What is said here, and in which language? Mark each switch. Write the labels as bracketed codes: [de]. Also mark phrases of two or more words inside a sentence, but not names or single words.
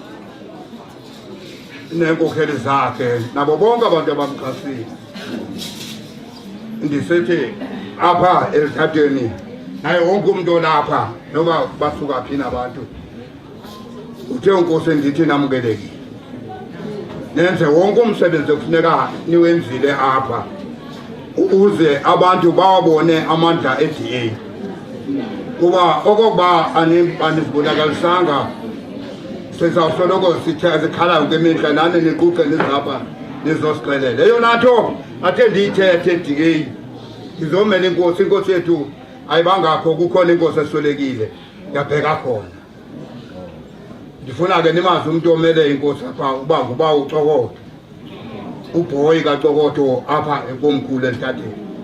[xh] nenkokheli zakhe nabo bonke abantu abamxhasile ndisithi apha elithatheni naye wonke umntu olapha noba basuka phi nabantu uthe unkosi ndithi namkelekile nenze wonke umsebenzi okufuneka niwenzile apha ukuze abantu bawabone amandla e-DA kuba okokuba anizibonakalisanga sizawusoloko sikhalayo kwemihla nani niquqe nizapha nizosixelela eyona nto athe ndiyithethe e-DA ndizomela inkosi yethu ayibangakho kukhona inkosi eswelekile yabheka khona ndifuna ke nimazi umntu omele inkosi apha uba nguba uCokotho ubhoyi kaCokotho apha enkomkhulu elithatheni